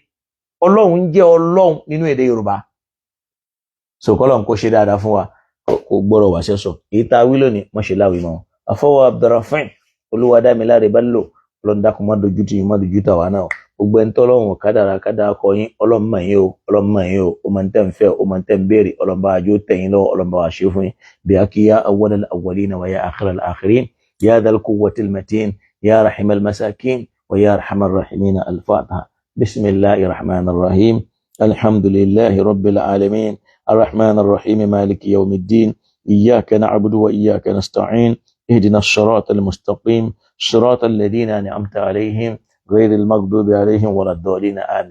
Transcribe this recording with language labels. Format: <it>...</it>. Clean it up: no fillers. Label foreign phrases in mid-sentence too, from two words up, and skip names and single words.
<yo>Ọlọ́run jẹ́ ọlọ́run nínú èdè yorùbá. Sọ̀kọ́lọ́run kó ṣe dáadáa fún wa, kó gbọ́rọ̀ wá sẹ́sọ. Èyí tá a wí lónìí, mọ̀ ṣe láwìí mọ́. Àfọwọ́ Abdulrahman Olúwadámiláre Bello, ọlọ́run dákun má dojú tì yín, má dojú tà wá náà. Gbogbo ẹni tọ́lọ́run kádàrá kọ yín, ọlọ́run mọ̀ yín o, ọlọ́run mọ̀ yín o, ó máa ń tẹ́ ń fẹ́, ó máa ń tẹ́ ń béèrè, ọlọ́run bá àjò tẹ̀yìn lọ́wọ́, ọlọ́run bá wà ṣe fún yín. Bí a kí</yo> <ar>يا أول الأولين ويا آخر الآخرين يا ذا القوة المتين يا راحم المساكين ويا أرحم الراحمين الفاتحة. بسم الله الرحمن الرحيم الحمد لله رب العالمين. الرحمن الرحيم مالك يوم الدين. إياك نعبد وإياك نستعين. اهدنا الصراط المستقيم صراط الذين أنعمت عليهم غير المغضوب عليهم ولا الضالين آمين.</ar>